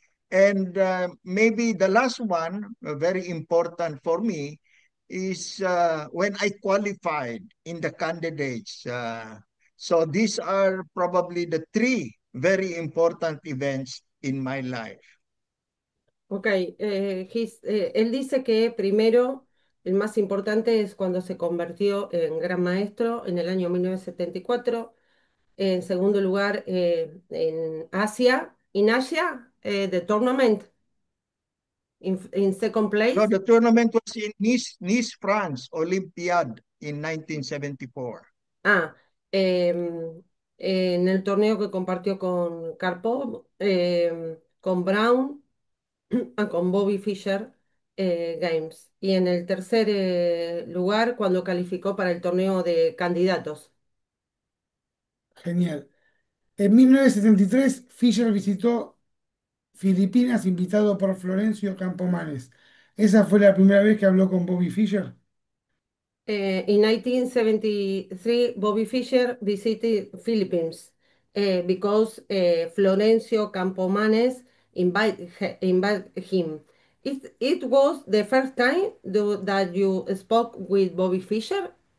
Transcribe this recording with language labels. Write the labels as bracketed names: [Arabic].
[English] And maybe the last one, very important for me, is when I qualified in the candidates. So these are probably the three very important events in my life. [Spanish] Ok, él dice que primero, el más importante es cuando se convirtió en gran maestro en el año 1974. En segundo lugar, en Asia, [English] the tournament. In second [Spanish] No, [English] place, the tournament was in Nice, France, Olympiad in 1974. [Spanish] ah, en el torneo que compartió con Karpov, con Brown, con Bobby Fischer Games. Y en el tercer lugar, cuando calificó para el torneo de candidatos. Genial. En 1973, Fischer visitó Filipinas invitado por Florencio Campomanes. ¿Esa fue la primera vez que habló con Bobby Fischer? [English] In 1973, Bobby Fischer visited Philippines because Florencio Campomanes invited him. It was the first time that you spoke with Bobby Fischer.